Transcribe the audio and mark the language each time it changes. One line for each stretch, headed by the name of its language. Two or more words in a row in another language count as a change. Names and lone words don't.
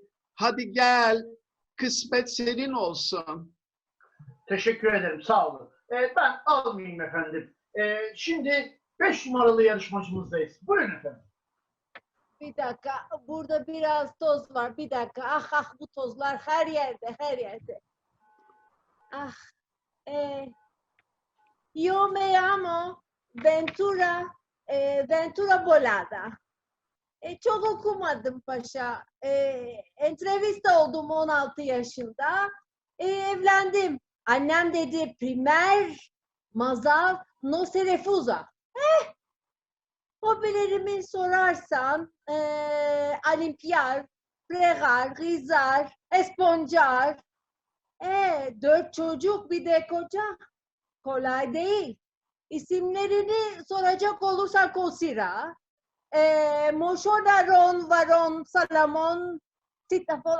Turkish: Hadi gel, kısmet senin olsun. Teşekkür ederim, sağ olun. Ben almayayım efendim. Şimdi 5 numaralı yarışmacımızdayız. Buyurun efendim. Bir dakika, burada biraz toz var. Bir dakika, bu tozlar her yerde, her yerde.
Ladino: Yo me llamo Ventura Bolada.
Turkish: Çok okumadım paşa. Entrevista oldum 16 yaşında. Evlendim. Annem dedi,
Ladino: primer mazal no se refusa.
Turkish: Hobilerimi sorarsan
Ladino: alimpiyar, pregar, gizar, esponcar.
Turkish: 4 çocuk bir de koca. Kolay değil. İsimlerini soracak olursak Kosira, Moşodaron, varon, salamon, sitafol.